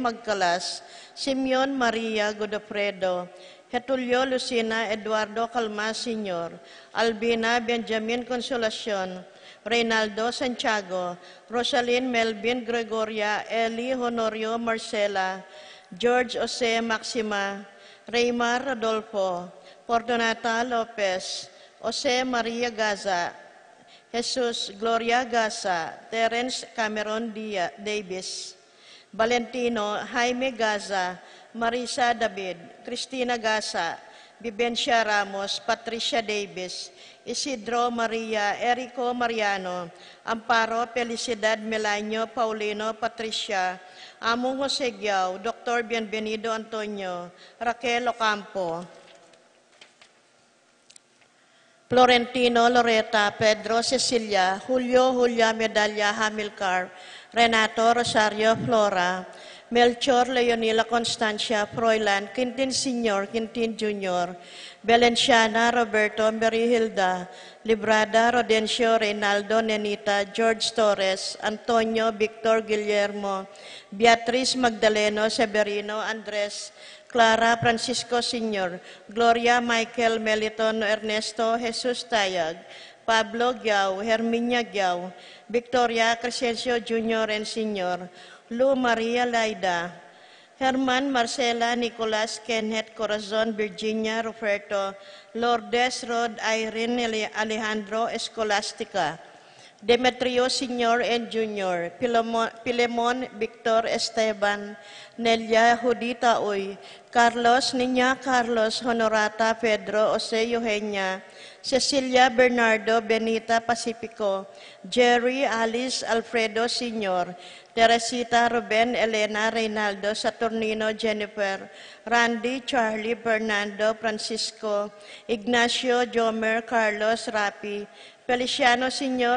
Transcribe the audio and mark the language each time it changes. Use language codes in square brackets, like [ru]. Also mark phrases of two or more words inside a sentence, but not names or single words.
[en] Magcalas, Simeon Maria Godofredo, Getulio Lucina Eduardo Calmas Sr., Albina Benjamin Consolacion, Reynaldo Santiago, Rosalyn Melvin Gregoria, Eli Honorio Marcela, George Jose Maxima, Raymar Rodolfo, Fortunata Lopez, Jose Maria Gaza, Jesus Gloria Gaza, Terence Cameron Davis, Valentino Jaime Gaza, Marisa David, Cristina Gaza, Vivencia Ramos, Patricia Davis, Isidro Maria, Erico Mariano, Amparo Felicidad Melanio, Paulino Patricia, Among Jose Giao, Dr. Bienvenido Antonio, Raquel Ocampo, Florentino Loreta, Pedro Cecilia, Julio Julia Medalla Hamilcar, Renato Rosario Flora, Melchor Leonila Constancia Froilan, Quintin Sr., Quintin Jr., Valenciana Roberto Merihilda, Librada Rodencio Reynaldo Nenita, George Torres, Antonio Victor Guillermo, Beatriz Magdaleno Severino Andres, Clara Francisco Sr., Gloria Michael Meliton Ernesto Jesus Tayag, Pablo Giao, Herminia Giao, Victoria Crescencio Jr. and Sr., Lu Maria Laida, Herman Marcela Nicolas Kenneth Corazon Virginia Roberto, Lourdes Rod Irene Alejandro Escolastica, Demetrio Sr. and Jr., Pilemon Victor Esteban, Nelia Judita Uy, Carlos Niña Carlos Honorata Pedro Jose Eugenia, Cecilia Bernardo Benita Pacifico, Jerry Alice Alfredo Sr., Teresita Ruben Elena Reynaldo Saturnino Jennifer, Randy Charlie Fernando Francisco, Ignacio Jomer Carlos Rapi, Feliciano Sr.